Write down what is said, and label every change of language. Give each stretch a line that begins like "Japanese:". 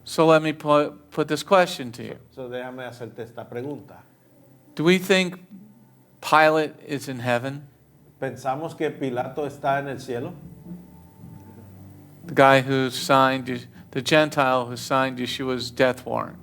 English: So let me put this question to you.
Spanish: So déjame hacerte esta pregunta.
English: Do we think Pilate is in heaven?
Spanish: ¿Pensamos que Pilato está en el cielo?
English: The guy who signed, the Gentile who signed Yeshua's death warrant.